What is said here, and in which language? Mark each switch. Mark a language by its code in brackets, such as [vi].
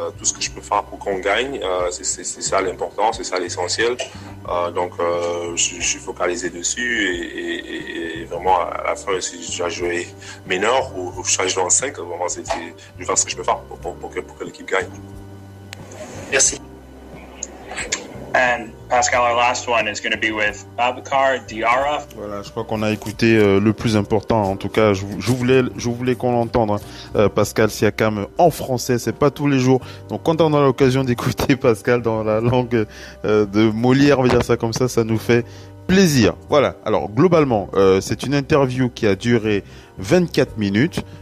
[fr] Tout ce que je peux faire pour qu'on gagne, c'est ça l'important, c'est ça l'essentiel. Donc, je suis focalisé dessus et vraiment à la fin, si je dois jouer meneur ou je change dans le 5, vraiment, je vais faire ce que je peux faire pour que l'équipe gagne. Merci. [en] And Pascal, our last one is going to be with Babacar Diarra. [fr] Voilà, je crois qu'on a écouté le plus important. En tout cas, je voulais qu'on l'entende. Pascal Siakam en français, c'est pas tous les jours. Donc, quand on a l'occasion d'écouter Pascal dans la langue de Molière, on va dire ça comme ça nous fait plaisir. Voilà. Alors, globalement, c'est une interview qui a duré 24 minutes.